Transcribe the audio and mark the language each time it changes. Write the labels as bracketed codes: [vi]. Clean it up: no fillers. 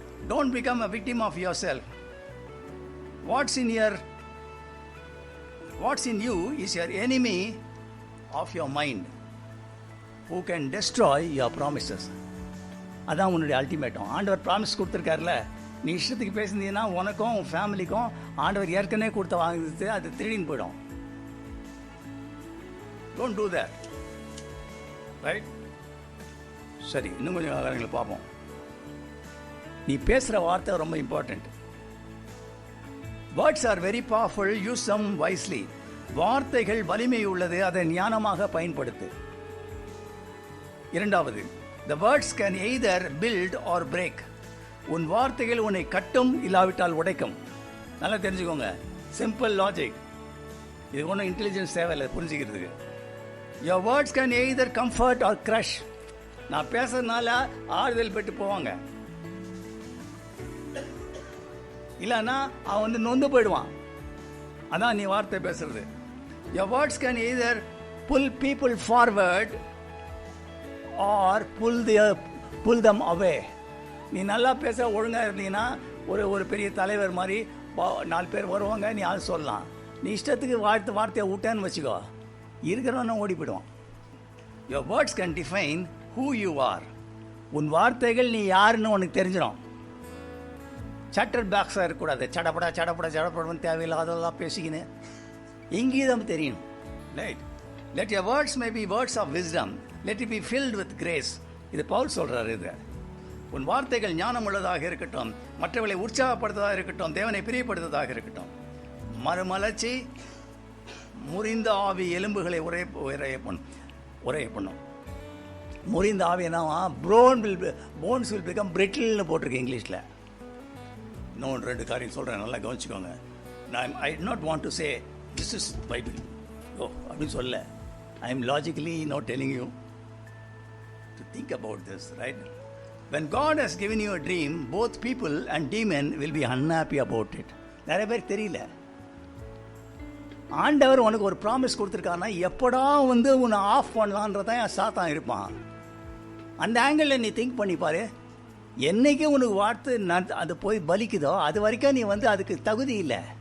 [en] Don't become a victim of yourself. What's in you is your enemy of your mind, who can destroy your promises. [ta] அதான் உன்னுடைய அல்டிமேட்டும். ஆண்டவர் promise கொடுத்துருக்காருல, நீ இஷ்டத்துக்கு பேசினீங்கன்னா உனக்கும் உன் ஃபேமிலிக்கும் ஆண்டவர் ஏற்கனவே கொடுத்த வாங்குறது அது திருடின்னு போயிடும். [en] Don't do that, right? [ta] சரி, இன்னும் கொஞ்சம் காரியங்களை பார்ப்போம். நீ பேசுகிற வார்த்தை ரொம்ப important. [en] Words are very powerful, use them wisely. [ta] வார்த்தைகள் வலிமை உள்ளது, அதை ஞானமாக பயன்படுத்து. இரண்டாவது, [en] the words can either build or break. [ta] உன் வார்த்தைகள் உன்னை கட்டும், இல்லாவிட்டால் உடைக்கும். நல்லா தெரிஞ்சுக்கோங்க, சிம்பிள் லாஜிக். இது ஒன்றும் இன்டெலிஜென்ஸ் தேவையில்லை புரிஞ்சுக்கிறதுக்கு. [en] your words can either comfort or crush. [ta] நான் பேசுறதுனால ஆறுதல் பெற்று போவாங்க, இல்லைன்னா அவன் நொந்து போயிடுவான். அதான் நீ வார்த்தை பேசுறது. [en] your words can either pull people forward or pull them away. [ta] நீ நல்லா பேச ஒழுங்காக இருந்தீங்கன்னா ஒரு பெரிய தலைவர் மாதிரி 4 பேர் வருவாங்க, நீ அது சொல்லலாம். நீ இஷ்டத்துக்கு வார்த்தையை விட்டேன்னு வச்சுக்கோ, இருக்கிறவன ஓடி போயிடுவான். [en] your words can define who you are. [ta] உன் வார்த்தைகள் நீ யாருன்னு உனக்கு தெரிஞ்சிடும். சட்டர் பாக்ஸாக இருக்கக்கூடாது. சடப்படான்னு தேவையில்லாதெல்லாம் பேசிக்கின்னு இங்கீதம் தெரியணும், right? [en] let your words may be words of wisdom, let it be filled with grace. [ta] இது பவுல் சொல்கிறார். இது உன் வார்த்தைகள் ஞானம் உள்ளதாக இருக்கட்டும், மற்றவர்களை உற்சாகப்படுத்துவதாக இருக்கட்டும், தேவனை பிரியப்படுத்துவதாக இருக்கட்டும். மறுமலர்ச்சி, முறிந்த ஆவி எலும்புகளை உரைய பண்ணும். முறிந்த ஆவி என்னவா? [en] bones will become பிரிட்டில்னு [ta] போட்டிருக்கு இங்கிலீஷில். இன்னொன்று 2 காரியம் சொல்கிறேன், நல்லா கவனிச்சுக்கோங்க. [en] I not want to say this is Bible [ta] அப்படின்னு சொல்ல. [en] I am logically not telling you to think about this, right? When God has given you a dream, both people and demon will be unhappy about it. [ta] நிறைய பேர் தெரியல. ஆண்டவர் உனக்கு ஒரு promise கொடுத்துருக்காருன்னா எப்படா உன்னை ஆஃப் பண்ணலான்றதான் சாத்தான் இருப்பான். அந்த ஆங்கிளில் நீ திங்க் பண்ணி பாரு. என்னைக்கு உனக்கு வார்த்தை அது போய் பலிக்குதோ அது வரைக்கும் நீ அதுக்கு தகுதி இல்லை.